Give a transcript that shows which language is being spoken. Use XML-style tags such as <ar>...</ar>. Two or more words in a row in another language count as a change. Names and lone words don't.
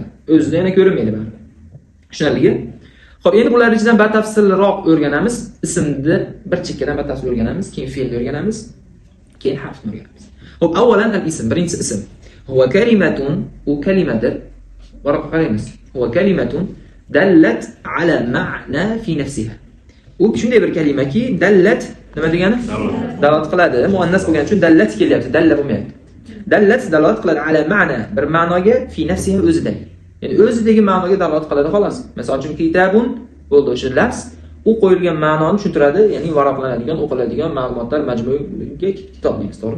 <uz>O'zida yana ko'rinmaydi baribir. Tushunarligi? Xo'p, endi bular ichidan batafsilroq o'rganamiz. Ismni bir chekkadan batafsil o'rganamiz, keyin fe'lni o'rganamiz, keyin harfni o'rganamiz. Xo'p, avvalan al-ism, birinchi ism.</uz> <ar>Huwa kalimatun,</ar> <uz>u kalimadir. Varaqqa qaraymiz.</uz> <ar>Huwa kalimatun dallat ala ma'na fi nafsiha.</ar> <uz>U shunday bir kalimaki, dallat nima degani? Dalolat qiladi. Muannas bo'lgani uchun dallat kelyapti, dalla bo'lmayapti. Dallat dalolat qiladi</uz> <ar>ala ma'na,</ar> <uz>bir ma'noga</uz> <ar>fi nafsiha</ar> <uz>o'zida. Ya'ni o'zidagi ma'noga dalolat qiladi xolos. Masalan uchun kitabun bo'ldi o'sha lafz, u qo'yilgan ma'noni tushuntiradi, ya'ni varaqlanadigan, o'qiladigan ma'lumotlar majmuiga kitob deymiz, to'g'rimi?</uz>